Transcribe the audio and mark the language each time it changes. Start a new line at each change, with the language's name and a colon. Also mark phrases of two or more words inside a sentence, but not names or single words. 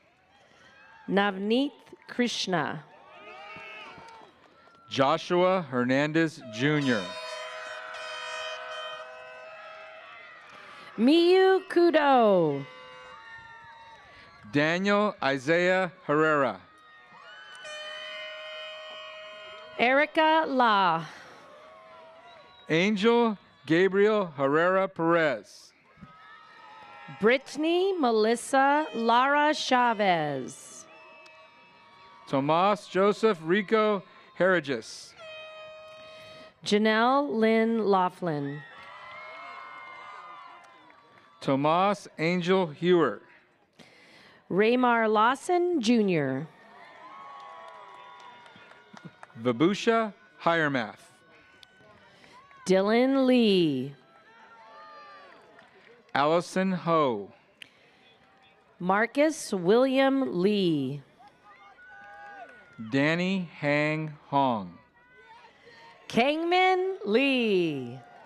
English: Navneet Krishna. Joshua Hernandez Jr. Miyu Kudo. Daniel Isaiah Herrera. Erica La. Angel Gabriel Herrera Perez. Brittany Melissa Lara Chavez. Tomas Joseph Rico Herregis. Janelle Lynn Laughlin. Tomas Angel Hewer. Raymar Lawson Jr. Vibusha Hiremath. Dylan Lee. Allison Ho. Marcus William Lee. Danny Hang Hong. Kangmin Lee.